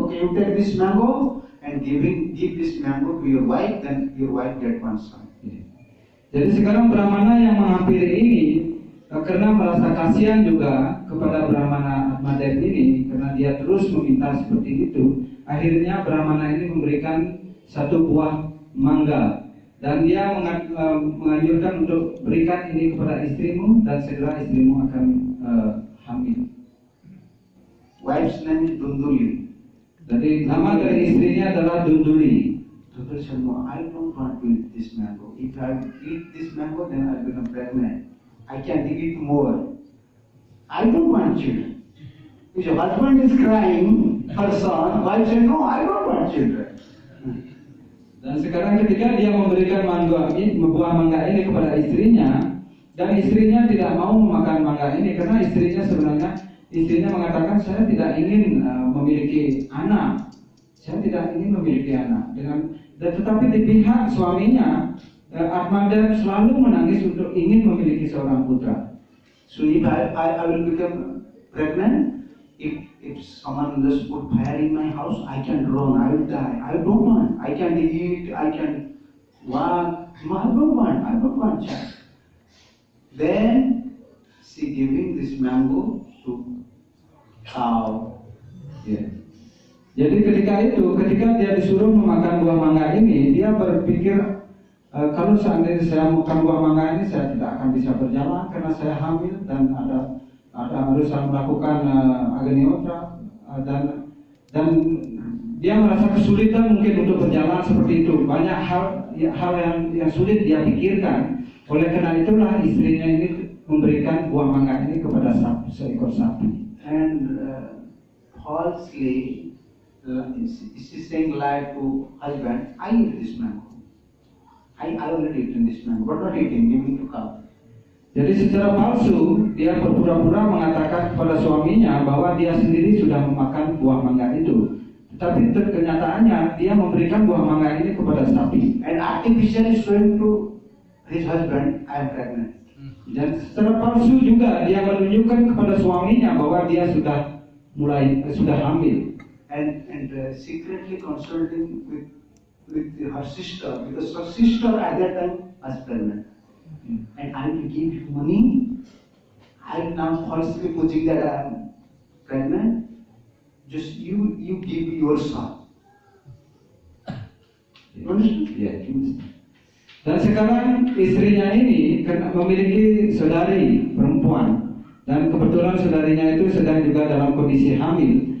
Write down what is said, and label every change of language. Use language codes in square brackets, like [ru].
[en] Okay, you take this mango and give this mango to your wife, then your wife get one son. [id] Jadi sekarang Brahmana yang menghampiri ini karena merasa kasihan juga kepada Brahmana Atmadev ini, karena dia terus meminta seperti itu, akhirnya Brahmana ini memberikan 1 buah mangga. Dan dia menganjurkan untuk berikan ini kepada istrimu, dan segera istrimu akan hamil. [en] Wife's name is Dunduli. [id] Jadi nama dari istrinya adalah Dunduli. [en] Dunduli said, no, I don't want to eat this mango. If I eat this mango, then I'll become pregnant. I can't eat more. I don't want children. If your husband is crying for son, wife said, no, I don't want children. [id] Dan sekarang ketika dia memberikan buah mangga ini kepada istrinya, dan istrinya tidak mau memakan mangga ini karena istrinya mengatakan, saya tidak ingin memiliki anak, saya tidak ingin memiliki anak. Tetapi di pihak suaminya, Atmadev selalu menangis untuk ingin memiliki seorang putra. [en] So if I will become pregnant, if someone just put fire in my house, I can run, I will die. I don't want. I can eat, I can walk. No, I don't want child. Then she giving this mango to cow. Yeah. [id] Jadi ketika dia disuruh memakan buah mangga ini, dia berpikir kalau seandainya saya makan buah mangga ini, saya tidak akan bisa berjalan karena saya hamil dan harus melakukan aganiotra, dan dia merasa kesulitan mungkin untuk berjalan seperti itu. Banyak hal yang sulit dia pikirkan. Oleh karena itulah istrinya ini memberikan buah mangga ini kepada seekor sapi. [en] And falsely, she saying lie to husband, I eat this mango. I already eaten this mango, but not eating, giving to cow. [id] Jadi secara palsu dia berpura-pura mengatakan kepada suaminya bahwa dia sendiri sudah memakan buah mangga itu. Tetapi kenyataannya dia memberikan buah mangga ini kepada sapi. [en] And artificially showing to his husband, I am pregnant. [id] Dan secara palsu juga dia menunjukkan kepada suaminya bahwa dia sudah hamil. [en] And secretly consulting with her sister, because her sister at that time was pregnant. And I will give you money. I am now falsely putting that I am pregnant. Just you give your son. [id] Ya, dan sekarang istrinya ini memiliki saudari perempuan, dan kebetulan saudarinya itu sedang juga dalam kondisi hamil.